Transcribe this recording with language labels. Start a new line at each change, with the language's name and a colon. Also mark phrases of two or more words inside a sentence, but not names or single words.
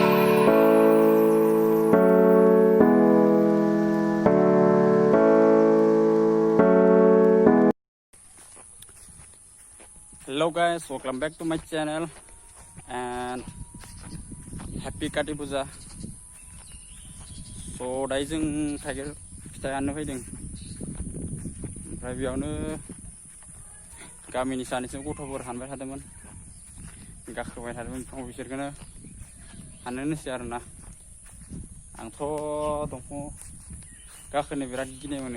English: Hello guys, welcome back to my channel and happy Kati Puja.
Bodo: So दायो जों थाइगिर फिथाइ हाननो फैदों। ओमफ्राय बेयावनो गामिनि सानैसो गथ'फोर हानबाय थादोंमोन। गाखोबाय थादोंमोन बिफाङाव बिसोरखौनो हाननोसै आरोना। आंथ' दंफाङाव गाखोनो बिराद गिनाय मोनो।